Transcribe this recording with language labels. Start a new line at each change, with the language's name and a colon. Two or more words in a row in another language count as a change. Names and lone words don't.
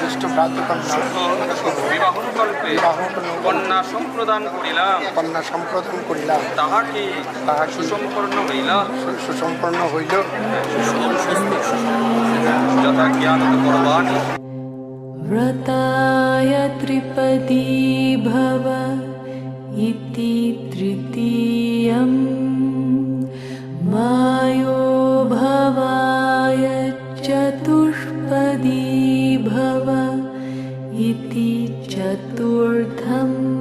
Bangla: বিবাহকল্পে কন্যা সম্প্রদান করিলাম তাহাকে সুসম্পন্ন হইল যথা জ্ঞানত করবাণী।
Sanskrit: व्रताय त्रिपदी भव इति तृतीयम् मायो भवाय चतुष्पदी भव इति चतुर्थम्